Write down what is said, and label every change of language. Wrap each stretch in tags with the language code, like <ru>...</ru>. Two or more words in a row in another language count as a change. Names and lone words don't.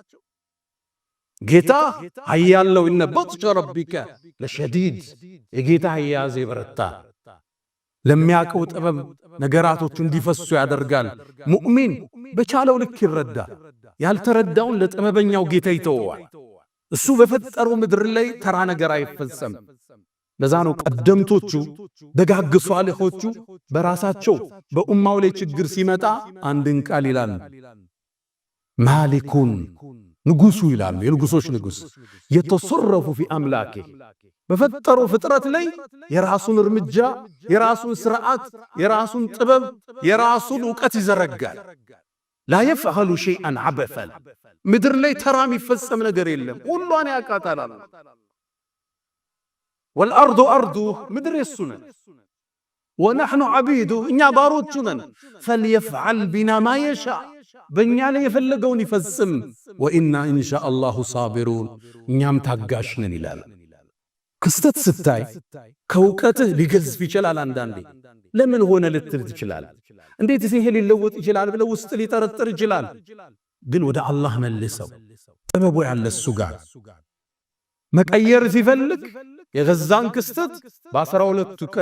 <am>ጌታ ኃያለው</am> <ar>إن بطش ربك لشديد</ar> <am>የጌታ ኃያዝ ይበረታ ለሚያቀው ጥበብ ነገራቶች እንዲፈሱ ያደርጋል ሙእሚን በቻለው ልክ ይረዳል ያልተረዳውን ለጥበበኛው ጌታ ይተዋል እሱ በፈጠረው ምድር ላይ ተራ ነገር አይፈጸም ለዛ ነው ቀደምቶቹ ደጋግ ሷሊሆቹ በራሳቸው በኡማው ላይ ችግር ሲመጣ አንድን ቃል ይላል ማሊኩን ንጉሱ ይላል የንጉሶች ንጉስ የተሰረፉ في አምላኬ በፈጠረው ፍጥረት ላይ የራሱን እርምጃ የራሱን ስርዓት የራሱን ጥበብ የራሱን ዕውቀት ይዘረጋል</am> <ar>لا يفعل شيئا عبثا</ar> <am>ምድር ላይ ተራ የሚፈጸም ነገር የለም ሁሉን ያቃታል</am> <ar>والارض ارضه</ar> <am>ምድር የሱነ</am> <ar>ونحن عبيده</ar> <am>እኛ ባሮቹ ነን</am> <ar>فليفعل بنا ما يشاء</ar> <am>በእኛ ላይ የፈለገውን ይፈጽም</am> <ar>وإنا إن شاء الله صابرون</ar> <am>እኛም ታጋሽ ነን ይላል ክስተት ስታይ ከውቀትህ ሊገዝፍ ይችላል አንዳንዴ ለምን ሆነ ልትል ትችላል እንዴት ይሄ ሊለወጥ ይችላል ብለው ውስጥ ሊጠረጥር ይችላል ግን ወደ አላህ መልሰው ጥበቡ ያለ እሱ ጋር መቀየር ሲፈልግ የገዛን ክስተት በ12ቱ ቀን</am>